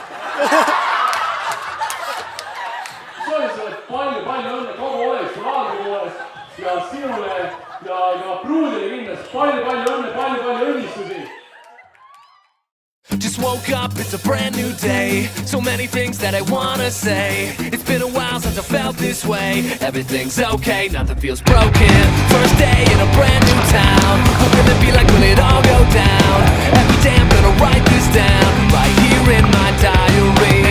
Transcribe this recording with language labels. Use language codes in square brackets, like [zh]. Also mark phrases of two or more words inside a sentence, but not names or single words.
[et] soovin sulle palju õnne kogu Oleviste laagri poolest ja sinule ja pruudile kindlasti palju õnne, palju õnnistusi! [en] Just woke up, it's a brand new day. So many things that I wanna say. It's been a while since I felt this way. Everything's okay, nothing feels broken. First day in a brand new town. What will it be like, will it all go down? Every day I'm gonna write this down, right here in my diary.